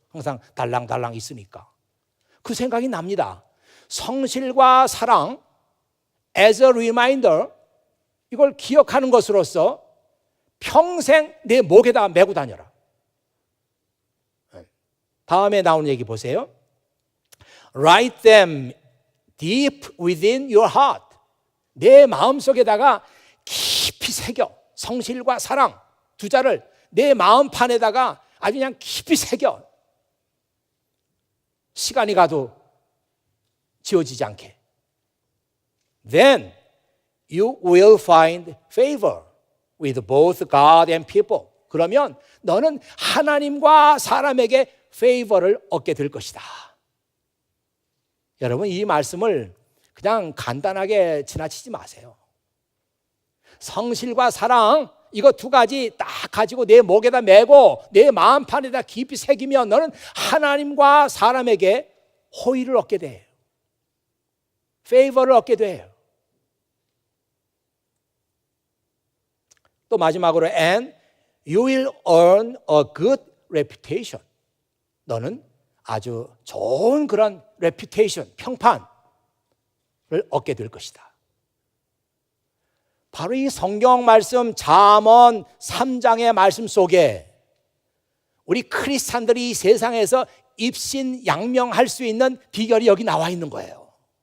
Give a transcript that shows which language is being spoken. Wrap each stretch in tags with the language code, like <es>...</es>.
<ko>항상 달랑달랑 있으니까. 그 생각이 납니다. 성실과 사랑,</ko> <en>as a reminder,</en> <ko>이걸 기억하는 것으로서 평생 내 목에다 메고 다녀라. 다음에 나오는 얘기 보세요.</ko> <en>Write them deep within your heart.</en> <ko>내 마음속에다가 깊이 새겨. 성실과 사랑 두 자를 내 마음판에다가 아주 그냥 깊이 새겨. 시간이 가도 지워지지 않게.</ko> <en>Then you will find favor with both God and people.</en> <ko>그러면 너는 하나님과 사람에게 favor를 얻게 될 것이다. 여러분, 이 말씀을 그냥 간단하게 지나치지 마세요. 성실과 사랑, 이거 두 가지 딱 가지고 내 목에다 메고 내 마음판에다 깊이 새기면 너는 하나님과 사람에게 호의를 얻게 돼요. 페이버를 얻게 돼요. 또 마지막으로</ko> <en>and you will earn a good reputation.</en> <ko>너는 아주 좋은 그런 reputation, 평판을 얻게 될 것이다. 바로 이 성경 말씀 잠언 3장의 말씀 속에 우리 크리스찬들이 이 세상에서 입신양명할 수 있는 비결이 여기 나와 있는 거예요.</ko>